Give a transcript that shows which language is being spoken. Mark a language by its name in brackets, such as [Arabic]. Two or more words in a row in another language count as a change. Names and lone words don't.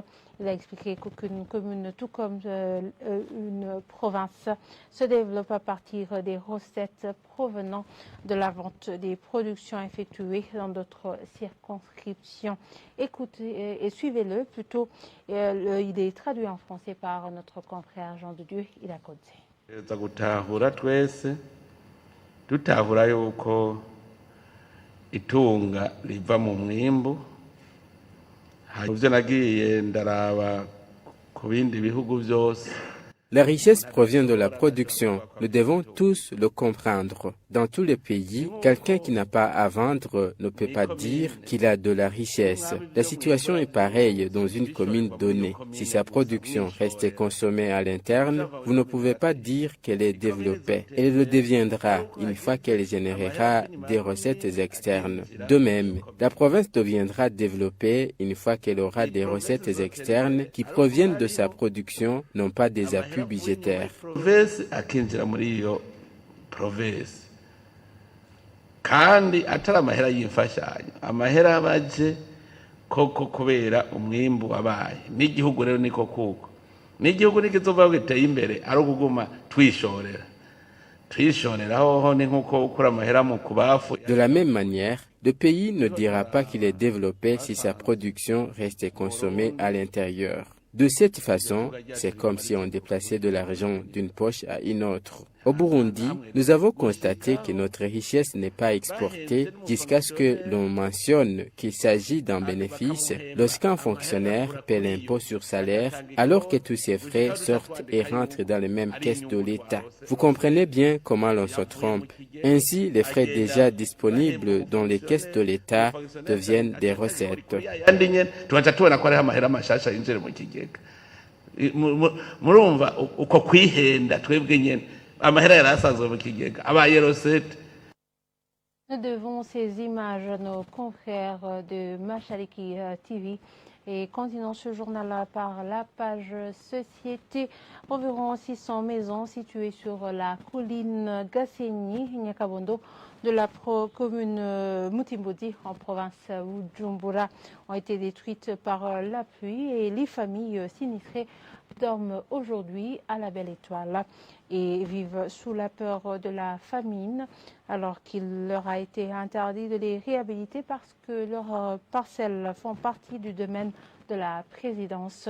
[French] Il a expliqué qu'aucune commune, tout comme une province, se développe à partir des recettes provenant de la vente des productions effectuées dans d'autres circonscriptions. Écoutez et suivez-le plutôt. Il est traduit en français par notre confrère Jean de Dieu. Il a codé. [Rundi] Gutahura twese dutahura yuko itunga riva mu mwimbu. Ivyo nagiye ndaraba ku bindi bihugu byose. [French] La richesse provient de la production. Nous devons tous le comprendre. Dans tous les pays, quelqu'un qui n'a pas à vendre ne peut pas dire qu'il a de la richesse. La situation est pareille dans une commune donnée. Si sa production reste consommée à l'interne, vous ne pouvez pas dire qu'elle est développée. Elle le deviendra une fois qu'elle générera des recettes externes. De même, la province deviendra développée une fois qu'elle aura des recettes externes qui proviennent de sa production, non pas des appuis budgétaire. [Rundi] Kandi atari amahera y'imfashanyo, amahera baje koko kubera umwimbu wabaye. N'igihugu rero niko kuko. N'igihugu nikizova giteye imbere ari kuguma twishorera. Twishorera ni nkuko ukura amahera mu kubafu. [French] De la même manière, le pays ne dira pas qu'il est développé si sa production reste consommée à l'intérieur. De cette façon, c'est comme si on déplaçait de l'argent d'une poche à une autre. Au Burundi, nous avons constaté que notre richesse n'est pas exportée jusqu'à ce que l'on mentionne qu'il s'agit d'un bénéfice lorsqu'un fonctionnaire paie l'impôt sur salaire alors que tous ses frais sortent et rentrent dans les mêmes caisses de l'État. Vous comprenez bien comment l'on se trompe. Ainsi, les frais déjà disponibles dans les caisses de l'État deviennent des recettes. [Rundi] Murumva uko kwihenda twebwe nyene amahera yarasanzwe mu kigega abaye rosette. [French] Nous devons ces images à nos confrères de Machaliki TV et continuons ce journal par la page société. Environ 600 maisons situées sur la colline Gasseni, Nyakabondo, de la commune Mutimbodi en province Bujumbura ont été détruites par la pluie et les familles sinistrées dorment aujourd'hui à la Belle Étoile et vivent sous la peur de la famine alors qu'il leur a été interdit de les réhabiliter parce que leurs parcelles font partie du domaine de la présidence.